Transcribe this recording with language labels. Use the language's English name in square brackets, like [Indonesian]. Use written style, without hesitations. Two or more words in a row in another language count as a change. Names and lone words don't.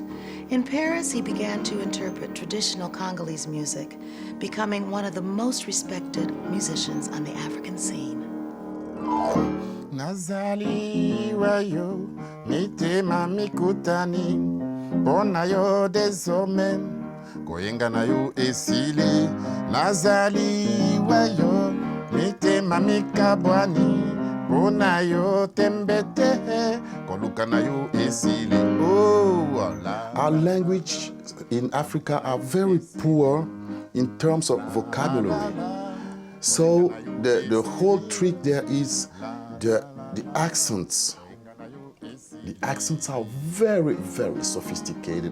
[English] In Paris, he began to interpret traditional Congolese music, becoming one of the most respected musicians on the African scene. [Lingala] Nazali wayo, mitema mikutani, bona yo désormais, koyenga na yo esili. Nazali wayo, mitema mikabwani, bona yo tembete, koluka na yo esili. [English] Oh, Allah. Our language in Africa are very poor in terms of vocabulary. So the whole trick there is the accents. The accents are very, very sophisticated.